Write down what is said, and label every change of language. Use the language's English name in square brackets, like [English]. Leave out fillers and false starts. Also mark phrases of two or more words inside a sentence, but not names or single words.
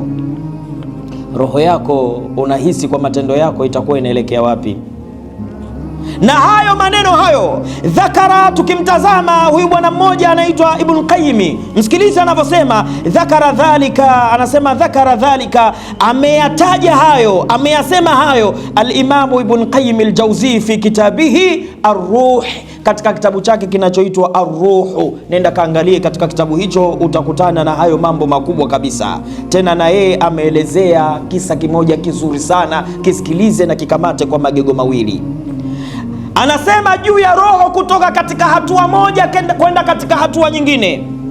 [Swahili] Roho yako unahisi kwa matendo yako itakuwa inaelekea wapi? Na hayo maneno hayo dhakara, tukimtazama huyu bwana mmoja anaitwa Ibn Qayyim, msikiliza anavyosema [Arabic] ذكر ذلك, [Swahili] anasema [Arabic] ذكر ذلك, [Swahili] ameyataja hayo, ameyasema hayo al-Imamu Ibn Qayyim al-Jawzi [Arabic] في كتابه الروح, [Swahili] katika kitabu chake kinachoitwa Ar-Ruh. Nenda kaangalie katika kitabu hicho, utakutana na hayo mambo makubwa kabisa. Tena na yeye ameelezea kisa kimoja kizuri sana, kisikilize na kikamate kwa magego mawili. Anasema juu ya roho kutoka katika hatua moja kwenda katika hatua nyingine.